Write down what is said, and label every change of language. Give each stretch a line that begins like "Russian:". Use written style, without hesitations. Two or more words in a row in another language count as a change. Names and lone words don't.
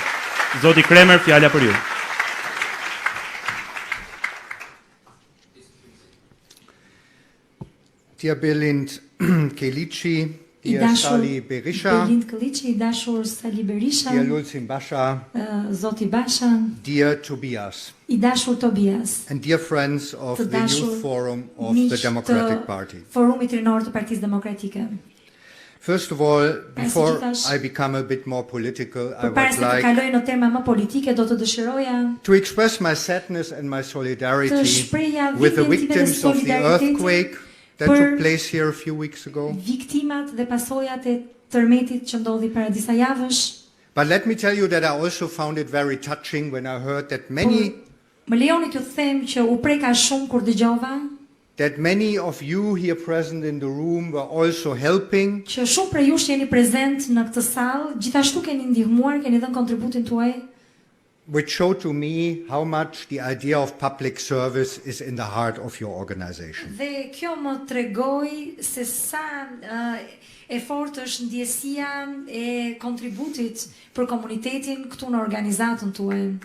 Albanian: Zoti Kremer, fjala për ju.
English: Dear Belind Kelici, dear Sali Berisha, Sali Berisha, dear Lulzim Basha,
Albanian: Zoti Basha,
English: dear Tobias, Tobias, and dear friends of the Youth Forum of the Democratic Party.
Albanian: Forumit Rinor të Partisë Demokratike.
English: First of all, before I become a bit more political, I would like to express my sadness and my solidarity with the victims of the earthquake that took place here a few weeks ago.
Albanian: Viktimat dhe pasojat e tërmetit që ndodhi para disa javësh.
English: But let me tell you that I also found it very touching when I heard that many
Albanian: Më lejoni t'ju them që u preka shumë kur dëgjova
English: that many of you here present in the room were also helping.
Albanian: Që shumë prej jush jeni prezent në këtë sallë, gjithashtu keni ndihmuar, keni dhënë kontributin tuaj.
English: Which showed to me how much the idea of public service is in the heart of your organization.
Albanian: Dhe kjo më tregoi se sa e fortë është ndjesia e kontributit për komunitetin këtu në organizatën tuaj.